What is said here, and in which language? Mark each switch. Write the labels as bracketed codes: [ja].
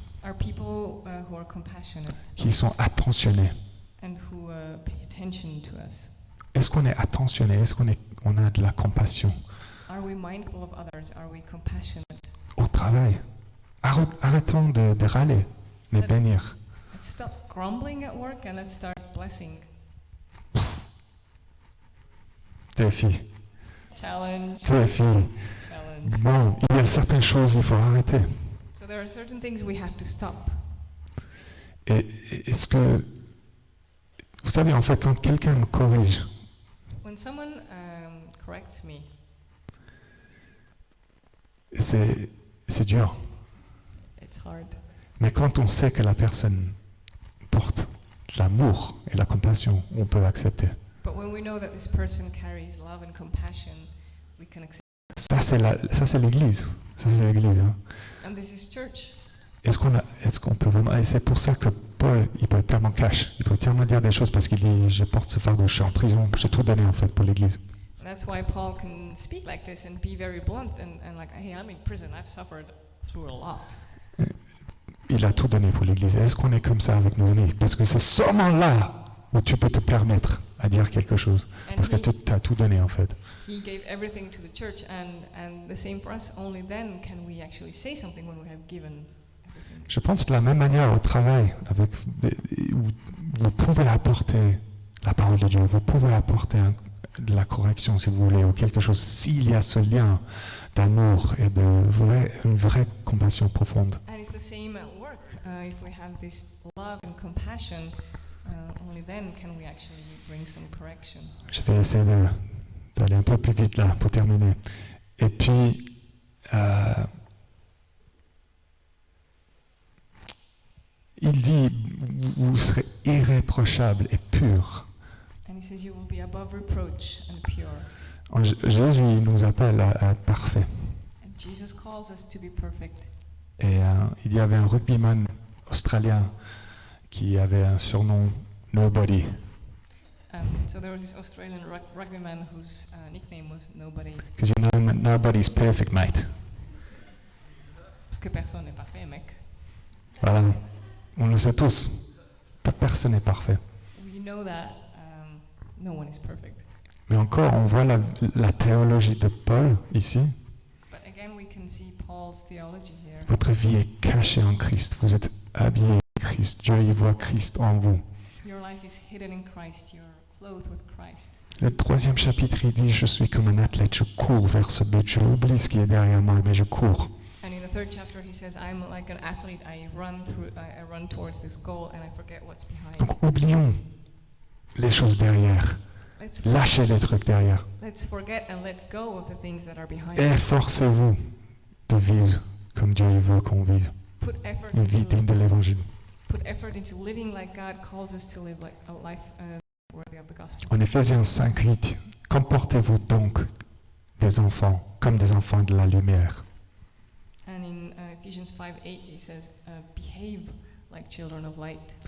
[en] are people who are compassionate [fr] qui sont attentionnés. [en] and who pay attention to us. [fr] Est-ce qu'on est attentionné? Est-ce qu'on a de la compassion [en] Are we mindful of others? Are we compassionate? [fr] au travail? Arrêtons de râler, mais bénir. [en] Let's stop grumbling at work and let's start blessing. [fr] Défi, [en] Challenge. [fr] défi. [en] Challenge. [fr] Bon, il y a certaines choses, il faut arrêter. [en] So there are certain things we have to stop. [fr] Et est-ce que, vous savez, en fait, quand quelqu'un me corrige, [en] When someone corrects me, [fr] c'est dur. [en] it's hard. [fr] Mais quand on sait que la personne porte l'amour et la compassion, on peut accepter. [en] But when we know that this person carries love and compassion, we can accept. [fr] Ça, c'est l'Église. Ça, c'est l'Église. Hein. [en] And this is church. [fr] Est-ce qu'on peut vraiment... Et c'est pour ça que Paul, il peut être tellement cash. Il peut tellement dire des choses parce qu'il dit, je porte ce fardeau, je suis en prison, j'ai tout donné en fait pour l'Église. [en] And that's why Paul can speak like this and be very blunt and like, hey, I'm in prison, I've suffered through a lot. [fr] Il a tout donné pour l'Église. Est-ce qu'on est comme ça avec nos amis? Parce que c'est seulement là où tu peux te permettre à dire quelque chose. Parce que tu as tout donné en fait. [en] He gave everything to the church and the same for us. Only then can we actually say something when we have given everything. [fr] Je pense de la même manière au travail, où vous pouvez apporter la parole de Dieu, vous pouvez apporter de la correction si vous voulez, ou quelque chose, s'il y a ce lien d'amour et une vraie compassion profonde. [en] And it's the same at work. If we have this love and compassion, only then can we actually bring some correction. [fr] Je vais essayer d'aller un peu plus vite là pour terminer. Et puis, il dit, vous serez irréprochables et purs. [en] And he says you will be above reproach and pure. [fr] Jésus il nous appelle à être parfaits. [en] And Jesus calls us to be perfect. [fr] Et il y avait un rugbyman australien qui avait un surnom Nobody. [en] So there was this Australian rugbyman whose nickname was Nobody. Because you know nobody's perfect, mate. [fr] Parce que personne n'est parfait, mec. Voilà, on le sait tous. Personne n'est parfait. [en] We know that no one is perfect. [fr] Mais encore, on voit la théologie de Paul ici. [en] But again, we can see Paul's theology here. [fr] Votre vie est cachée en Christ. Vous êtes habillés en Christ. Dieu y voit Christ en vous. [en] Your life is hidden in Christ. You're clothed with Christ. [fr] Le 3e chapitre, il dit, je suis comme un athlète, je cours vers ce but. Je oublie ce qui est derrière moi, mais je cours. [en] And in the 3rd chapter, he says, I'm like an athlete. I run towards this goal and I forget what's behind. [fr] Donc oublions les choses derrière. Lâchez les trucs derrière. [en] Let's forget and let go of the things that are behind. [fr] Efforcez-vous de vivre comme Dieu veut qu'on vive. [en] Put effort [fr] Une vie digne [en] into [fr] de l'évangile. [en] living like God calls us to live, like a life worthy of the gospel. [fr] En Éphésiens 5:8, comportez-vous donc des enfants comme des enfants de la lumière. [en] And in Ephesians 5:8, he says, behave like children of light.